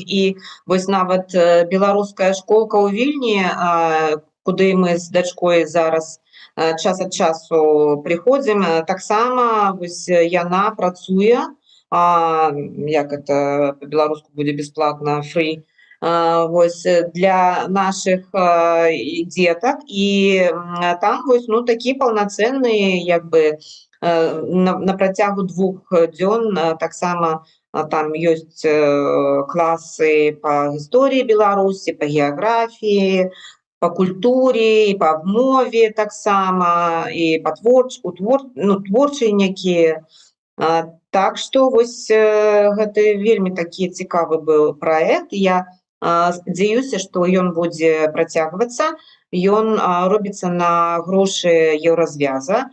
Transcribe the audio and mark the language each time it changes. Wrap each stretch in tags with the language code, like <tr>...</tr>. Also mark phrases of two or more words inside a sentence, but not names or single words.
<be>І вось нават беларуская школка ў Вільні, куды мы з дачкой зараз час ад часу прыходзім, таксама вось яна працуе, як</be> <ru>это по-беларуску</ru> <be>будзе бесплатна, free, вось для наших дзетак. І там вось, такі паўнацэнны, як бы на працягу 2 дзён таксама там ёсць класы по гісторыі Беларусі, по геаграфіі,</be> <ru>по культуре, и по</ru> <be>мове таксама, и по творчыя некія. Так што вось гэта вельмі такі цікавы быў праект. Я спадзяюся, што ён будзе працягвацца. Ён робіцца на грошы Еўразвяза.</be>